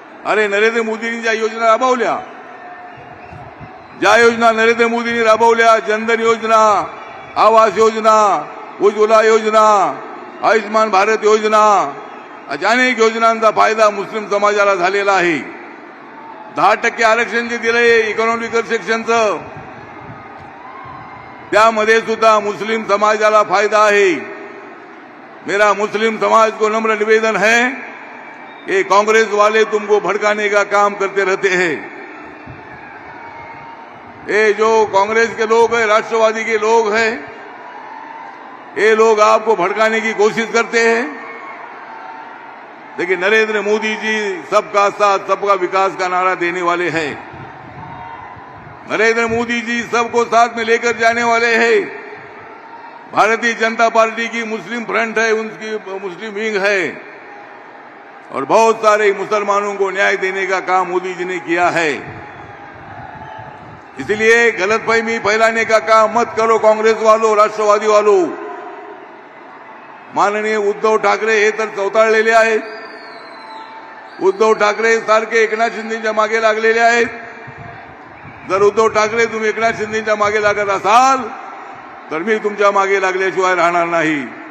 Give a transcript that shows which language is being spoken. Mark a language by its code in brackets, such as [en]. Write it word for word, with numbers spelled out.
[mr] अरे नरेंद्र मोदींनी ज्या योजना राबवल्या, ज्या योजना नरेंद्र मोदींनी राबवल्या, जनधन योजना, आवास योजना, उज्ज्वला योजना, आयुष्मान भारत योजना, अशा अनेक योजनांचा फायदा मुस्लिम समाजाला झालेला आहे. दहा टक्के आरक्षण जे दिले इकॉनॉमिकल सेक्शनचं, त्यामध्ये सुद्धा मुस्लिम समाजाला फायदा आहे. [hi] मेरा मुस्लिम समाज को नम्र निवेदन है, ये कांग्रेस वाले तुमको भड़काने का काम करते रहते हैं. ये जो कांग्रेस के लोग हैं, राष्ट्रवादी के लोग हैं, ये लोग आपको भड़काने की कोशिश करते हैं. लेकिन नरेंद्र मोदी जी सबका साथ सबका विकास का नारा देने वाले हैं. नरेंद्र मोदी जी सबको साथ में लेकर जाने वाले हैं. भारतीय जनता पार्टी की मुस्लिम फ्रंट है, उनकी मुस्लिम विंग है, और बहुत सारे मुसलमानों को न्याय देने का काम मोदी जी ने किया है. इसलिए गलतफहमी फैलाने का काम मत करो कांग्रेस वालों, राष्ट्रवादी वालों. [mr] माननीय उद्धव ठाकरे हे तर चौताळलेले आहेत. उद्धव ठाकरे सारखे एकनाथ शिंदेच्या मागे लागलेले आहेत. जर उद्धव ठाकरे तुम्ही एकनाथ शिंदेच्या मागे लागत असाल तर मी तुमच्या मागे लागल्याशिवाय राहणार नाही.